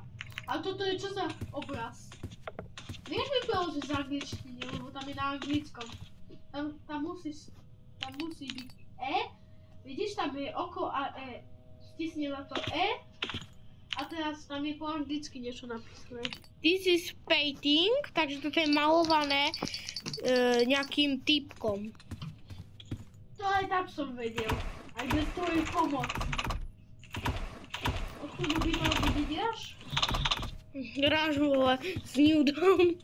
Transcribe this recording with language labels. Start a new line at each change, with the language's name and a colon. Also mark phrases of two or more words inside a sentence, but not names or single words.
Slovak: A toto je čo za obraz? Vieš mi preložiť z angličtiny, lebo tam je na anglickom. Tam musí byť E. Vidíš, tam je oko a E. Stisni na to E. A teraz tam je po anglicky niečo napísané.
English: This is painting,
Slovak: takže toto je malované nejakým typkom. To aj tak som vedel. Aj bez tvojej pomoci. Odkud by mal byť, vidieš? Ráž vole, s nudom.